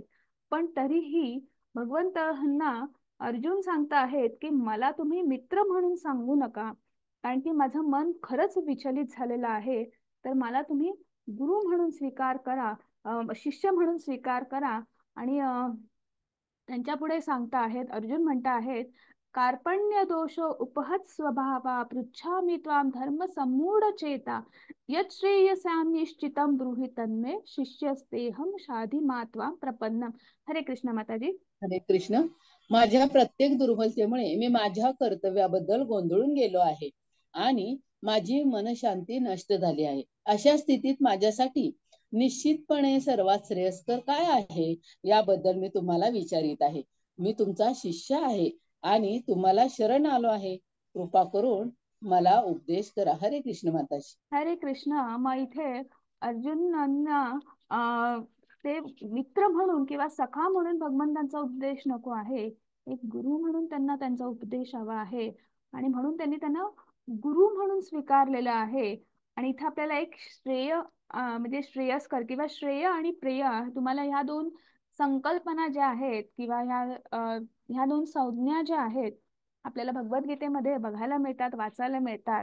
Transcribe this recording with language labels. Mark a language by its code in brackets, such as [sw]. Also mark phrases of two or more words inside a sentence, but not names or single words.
[mr] पण तरीही भगवंतांना अर्जुन सांगता आहेत की मला तुम्ही मित्र म्हणून सांगू नका, कारण की माझं मन खरंच विचलित झालेलं आहे. तर मला तुम्ही गुरु म्हणून स्वीकार करा, शिष्य म्हणून स्वीकार करा. आणि त्यांच्या पुढे सांगता आहेत, अर्जुन म्हणता आहेत, [sa] कार्पण्य दोष उपहत स्वभावा पृच्छामि त्वाम धर्म सम्मूढ चेता यत् श्रेयसां निश्चितं ब्रूहि तन्मे शिष्यस्तेहम शाधि मा त्वां प्रपन्नम. [mr] हरे कृष्ण माताजी. हरे कृष्ण. माझ्या प्रत्येक दुर्बलतेमुळे मी माझ्या कर्तव्याबद्दल गोंधळून गेलो आहे आणि माझी मनशांती नष्ट झाली आहे. अशा स्थितीत माझ्यासाठी निश्चितपणे सर्वात श्रेयस्कर काय आहे याबद्दल मी तुम्हाला विचारित आहे. मी तुमचा शिष्य आहे आणि तुम्हाला शरण आलो आहे. कृपा करून मला उपदेश करा. हरे कृष्ण माताजी. हरे कृष्ण. मग इथे अर्जुनांना ते मित्र म्हणून किंवा सखा म्हणून भगवंतांचा उपदेश नको आहे, एक गुरु म्हणून त्यांना त्यांचा उपदेश हवा आहे. आणि म्हणून त्यांनी त्यांना गुरु म्हणून स्वीकारलेलं आहे. आणि इथे आपल्याला एक श्रेय म्हणजे श्रेयस्कर किंवा श्रेय आणि प्रेय, तुम्हाला ह्या दोन संकल्पना ज्या आहेत किंवा ह्या दोन संज्ञा ज्या आहेत आपल्याला भगवद्गीतेमध्ये बघायला मिळतात, वाचायला मिळतात.